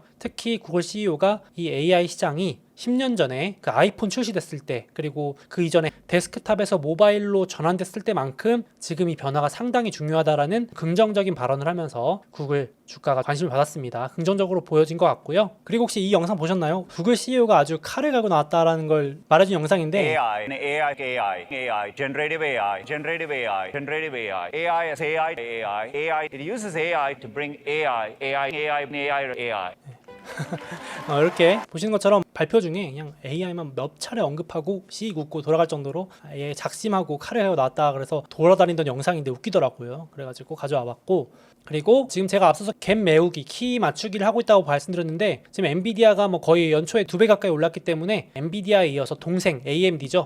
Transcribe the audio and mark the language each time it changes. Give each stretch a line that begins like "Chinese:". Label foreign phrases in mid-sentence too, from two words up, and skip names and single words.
Korean: 특히 구글 CEO가 이 AI 시장이 10년 전에 그 아이폰 출시됐을 때 그리고 그 이전에 데스크탑에서 모바일로 전환됐을 때만큼 지금 이 변화가 상당히 중요하다라는 긍정적인 발언을 하면서 구글 주가가 관심을 받았습니다. 긍정적으로 보여진 것 같고요. 그리고 혹시 이 영상 보셨나요? 구글 CEO가 아주 칼을 갈고 나왔다라는 걸 말해준 영상인데
English: Generative AI, Generative AI, Generative AI, AI as AI, AI, AI. It uses AI to bring AI, AI, AI, AI, AI.
Korean: 이렇게 보시는 것처럼 발표 중에 그냥 AI만 몇 차례 언급하고 씩 웃고 돌아갈 정도로 아예 작심하고 칼을 해어 나왔다 그래서 돌아다니던 영상인데 웃기더라고요. 그래가지고 가져와 봤고 그리고 지금 제가 앞서서 갭 메우기, 키 맞추기를 하고 있다고 말씀드렸는데 지금 엔비디아가 뭐 거의 연초에 2배 가까이 올랐기 때문에 엔비디아에 이어서 동생 AMD죠.